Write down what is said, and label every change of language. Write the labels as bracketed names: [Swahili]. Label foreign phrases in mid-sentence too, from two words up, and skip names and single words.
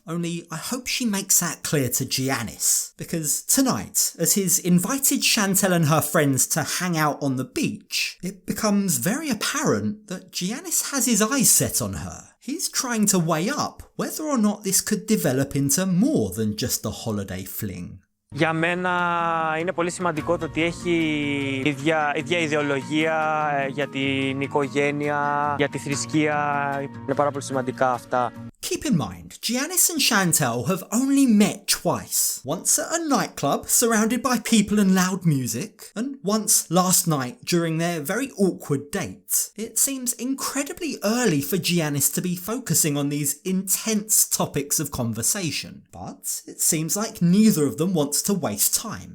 [English] Only I hope she makes that clear to Giannis, because tonight, as he's invited Chantel and her friends to hang out on the beach, it becomes very apparent that Giannis has his eyes set on her. He's trying to weigh up whether or not this could develop into more than just a holiday fling. [Greek] Για μένα είναι πολύ σημαντικό το ότι έχει ίδια ιδεολογία για την οικογένεια, για τη θρησκεία. Είναι πάρα πολύ σημαντικά αυτά. [English] Keep in mind, Giannis and Chantel have only met twice. Once at a nightclub surrounded by people and loud music, and once last night during their very awkward date. It seems incredibly early for Giannis to be focusing on these intense topics of conversation, but it seems like neither of them wants to waste time.